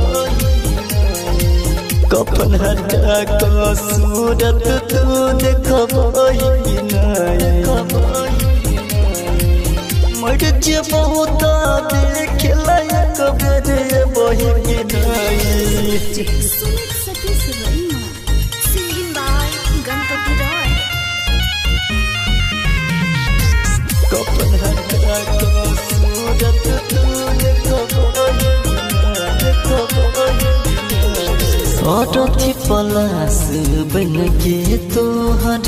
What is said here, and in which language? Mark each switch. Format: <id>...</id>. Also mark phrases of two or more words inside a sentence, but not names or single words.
<anp>कफन हटा क सूरत तू देखबही नहीं मर जे बहुत देख लायक बेर बही नहीं सुमित सतीश वर्मा,</anp> <en>singing by गणपति रॉय।</en> <anp>कफन हटा क सूरत तू देखबही अरथी पलास बन के तोहर</anp>